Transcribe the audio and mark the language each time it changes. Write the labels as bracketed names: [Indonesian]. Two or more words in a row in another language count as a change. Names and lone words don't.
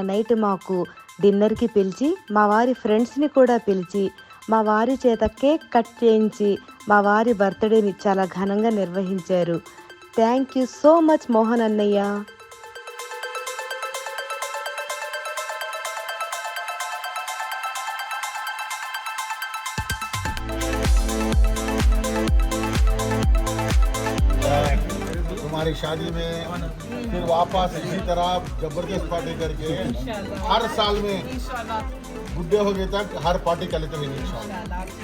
[Telugu] నైట్ మాకు డిన్నర్కి పిలిచి మా వారి ఫ్రెండ్స్ని కూడా పిలిచి మా వారి చేత [English] cake cut [Telugu] చేయించి మా వారి బర్త్డేని చాలా ఘనంగా నిర్వహించారు. [English] thank you so much మోహన్ అన్నయ్య. [Hindi] हमारी शादी में फिर वापस इसी तरह जबरदस्त पार्टी करके हर साल में बुढ़े हो गए तक हर पार्टी कर लेते हैं इंशाल्लाह.